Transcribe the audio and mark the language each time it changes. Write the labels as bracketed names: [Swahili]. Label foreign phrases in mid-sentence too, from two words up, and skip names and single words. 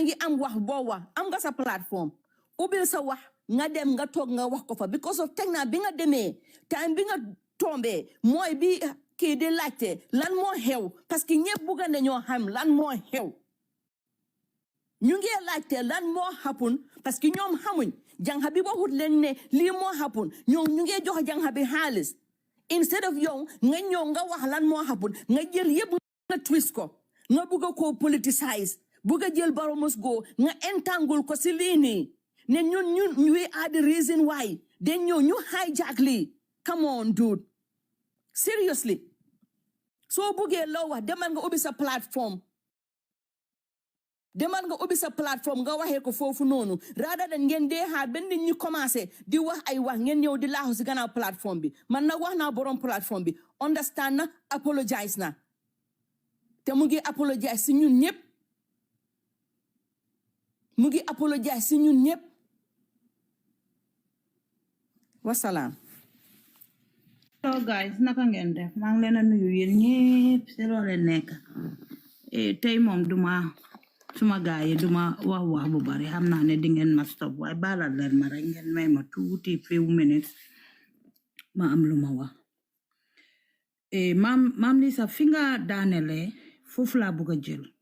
[Wolof] ngi am wax boo wax am nga sa plateforme ubbil sa wax nga dem nga toog nga wax ko fa [English] because of [Wolof] teg naa bi nga demee time bi nga tombee mooy bi kii di laajte lan moo xew [French] parce que [Wolof] ñëpp bëgg nañoo xam lan moo xew ñu ngi laajte lan moo happen [French] parce que [Wolof] ñoom xamuñ jànxa bi waxut leen ne lii moo happen ñoom ñu ngi jox jànxa bi xaalis [English] instead of [Wolof] yow nga ñëw nga wax lan moo happen nga jël yëpp nga twist ko nga bëgg ko politicize bëgg a jël [English] Barrow must go [Wolof] nga entangle ko si lii nii ne ñun [English] we are the reason why then [Wolof] ñu hijack lii [English] come on dude seriously [Wolof] soo bëggee loo wax demal nga ubbi sa plateforme nga waxee ko foofu noonu [English] rather than [Wolof] ngeen dee xaar benn nit ñi commencé di wax ay wax ngeen ñëw di laaxu si gannaaw plateforme bi man nag wax naa borom plateforme bi understand na apologize na te mu ngi apologize si ñun ñëpp wasalaam. [English] So guys [Wolof] naka ngeen def maa ngi leen a nuyu yéen ñëpp si loo leen nekk tey moom suma gaay yi duma wax bu bari xam naa ne di ngeen ma stop waaye baalal leen ma rek ngeen may ma tuuti [English] few minutes [Wolof] ma am lu ma wax maam Lisa fi nga daanele foofu laa bëgg a jël